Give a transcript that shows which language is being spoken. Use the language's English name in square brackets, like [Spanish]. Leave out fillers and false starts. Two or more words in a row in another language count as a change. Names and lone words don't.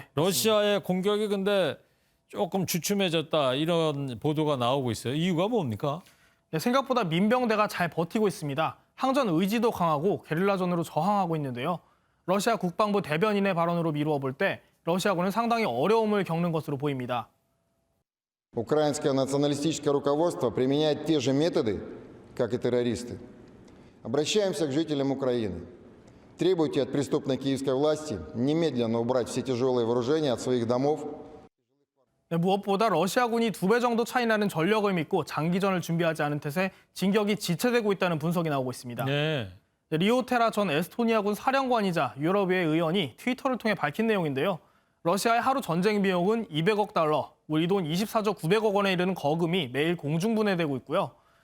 [Korean] 러시아의 공격이 근데 조금 주춤해졌다 이런 보도가 나오고 있어요. 이유가 뭡니까? 네, 생각보다 민병대가 잘 버티고 있습니다. 항전 의지도 강하고 게릴라전으로 저항하고 있는데요. 러시아 국방부 대변인의 발언으로 미루어 볼 때 러시아군은 상당히 어려움을 겪는 것으로 보입니다. [Russian] Украинское националистическое руководство применяет те же методы, как и террористы. Обращаемся к жителям Украины. Требуйте от преступной киевской власти немедленно убрать все тяжелые вооружения от своих домов. [Korean] 네, 무엇보다 러시아군이 2배 정도 차이 나는 전력을 믿고 장기전을 준비하지 않은 탓에 진격이 지체되고 있다는 분석이 나오고 있습니다. 네. 리오테라 전 에스토니아군 사령관이자 유럽의회 의원이 트위터를 통해 밝힌 내용인데요. 러시아의 하루 전쟁 비용은 200억 달러, 우리 돈 24조 900억 원에 이르는 거금이 매일 공중분해되고 있고요.